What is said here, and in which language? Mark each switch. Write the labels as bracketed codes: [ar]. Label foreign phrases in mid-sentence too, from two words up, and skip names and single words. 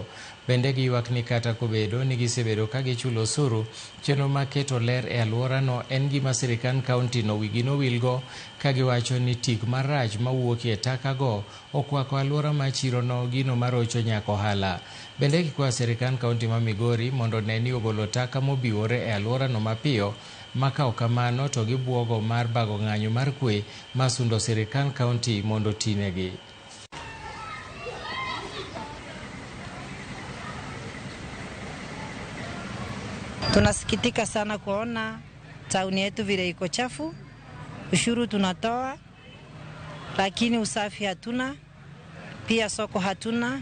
[luo] Bende giywak ni kata kobedo ni gisebedo ka gichulo osuru, chenro mar keto ler e alworano en gima sirikand kaunti wigi nowilgo, ka giwacho ni tik marach mawuokie takago okwako alwora mar chirono, gino marocho nyaka ohala. Bende gikwayo sirikand kaunti ma Migori mondo one ni ogolo taka mobiwore e alworano mapiyo, ma ka ok kamano to gibuogo mar bago ng'anyo mar kwe masundo sirikand kaunti mondo tinegi. [sw] Tunasikitika sana kuona tauni yetu vile iko chafu. Ushuru tunatoa, lakini usafi hatuna, pia soko hatuna.